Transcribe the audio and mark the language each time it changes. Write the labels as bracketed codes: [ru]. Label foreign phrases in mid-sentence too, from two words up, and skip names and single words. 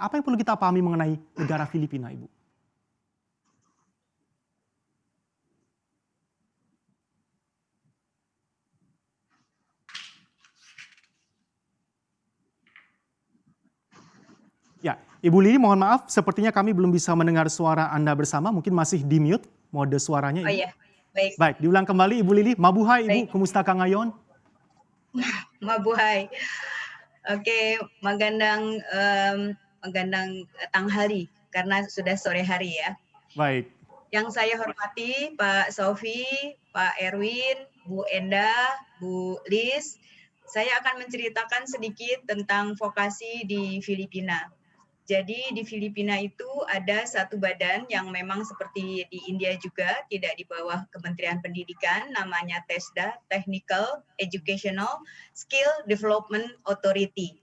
[id] Apa yang perlu kita pahami mengenai negara Filipina, Ibu? Ya, Ibu Lili, mohon maaf, sepertinya kami belum bisa mendengar suara Anda bersama, mungkin masih di [en] mute mode [id] suaranya. Ibu. Oh iya, baik. Baik, diulang kembali Ibu Lili. Mabuhay Ibu, Baik. kumusta Kang Ayon? Mabuhay. Oke, [tl] magandang tanghali [id] karena sudah sore hari ya. Baik. Yang saya hormati Pak Sofi, Pak Erwin, Bu Endah, Bu Lis, saya akan menceritakan sedikit tentang vokasi di Filipina. Jadi di Filipina itu ada satu badan yang memang seperti di India juga, tidak di bawah Kementerian Pendidikan, namanya TESDA, Technical Educational Skill Development Authority.